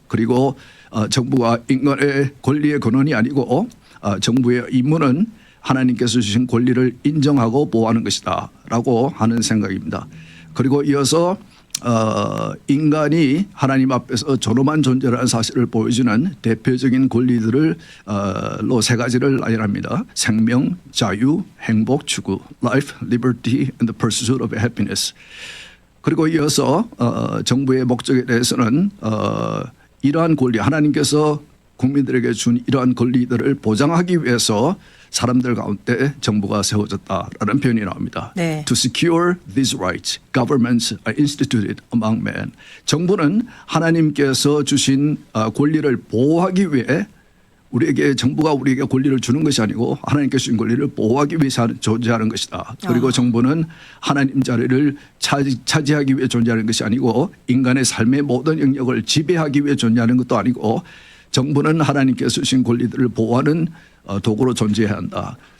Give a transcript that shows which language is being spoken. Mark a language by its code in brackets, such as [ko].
[ko] 그리고 정부가 인간의 권리의 근원이 아니고 정부의 임무는 하나님께서 주신 권리를 인정하고 보호하는 것이다 라고 하는 생각입니다. 그리고 이어서 인간이 하나님 앞에서 존엄한 존재라는 사실을 보여주는 대표적인 권리들로 세 가지를 나열합니다. 생명, 자유, 행복, 추구, [en] life, liberty, and the pursuit of happiness. [ko] 그리고 이어서 정부의 목적에 대해서는 이러한 권리, 하나님께서 국민들에게 준 이러한 권리들을 보장하기 위해서 사람들 가운데 정부가 세워졌다라는 표현이 나옵니다. 네. [en] To secure these rights, governments are instituted among men. [ko] 정부는 하나님께서 주신 권리를 보호하기 위해 정부가 우리에게 권리를 주는 것이 아니고 하나님께서 주신 권리를 보호하기 위해서 존재하는 것이다. 그리고 정부는 하나님 자리를 차지하기 위해 존재하는 것이 아니고 인간의 삶의 모든 영역을 지배하기 위해 존재하는 것도 아니고 정부는 하나님께서 주신 권리들을 보호하는 도구로 존재해야 한다.